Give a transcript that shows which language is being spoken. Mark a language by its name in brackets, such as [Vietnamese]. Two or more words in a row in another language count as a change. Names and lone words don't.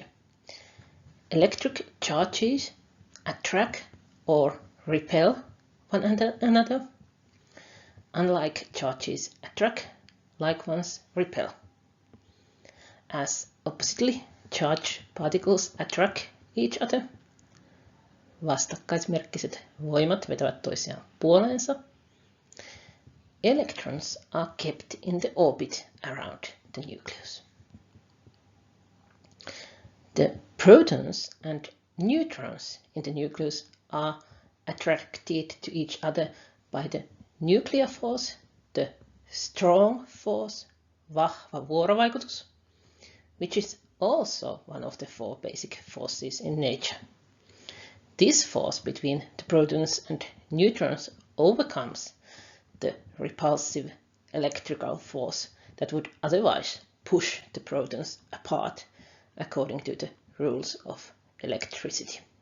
[English] Electric charges attract or repel one another. Unlike charges attract, like ones repel. As oppositely charged particles attract each other, [Finnish] vastakkaismerkkiset voimat vetävät toisiaan puoleensa, [English] electrons are kept in the orbit around the nucleus. The protons and neutrons in the nucleus are attracted to each other by the nuclear force, the strong force, [Finnish] vahva vuorovaikutus, [English] which is also one of the four basic forces in nature. This force between the protons and neutrons overcomes the repulsive electrical force that would otherwise push the protons apart according to the rules of electricity.